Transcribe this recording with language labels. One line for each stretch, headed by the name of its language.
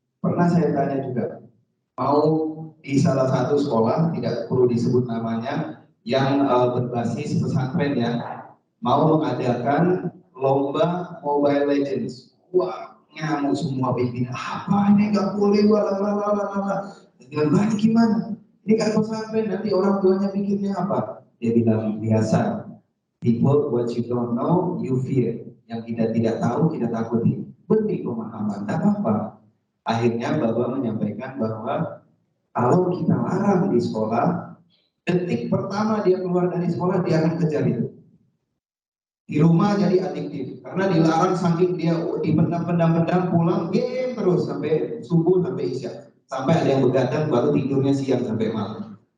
Indonesian: Pernah saya tanya juga, mau di salah satu sekolah, tidak perlu disebut namanya, yang berbasis pesantren ya, mau mengadakan lomba Mobile Legends. Wah, ngamuk semua pimpinan. Apa ini nggak boleh, wala. Dengan baik gimana? Ini kan pesantren, nanti orang tuanya pikirnya apa? Dia bilang biasa.
English: People what you don't know, you fear.
Indonesian: Yang kita tidak tahu, kita takuti. Beri pemahaman, tak apa-apa. Akhirnya Bapak menyampaikan bahwa kalau kita larang di sekolah, detik pertama dia keluar dari sekolah, dia akan kejar itu. Di rumah jadi adiktif, karena dilarang saking dia dipendam-pendam pulang game terus sampai subuh sampai isya, sampai ada yang begadang baru tidurnya siang sampai malam.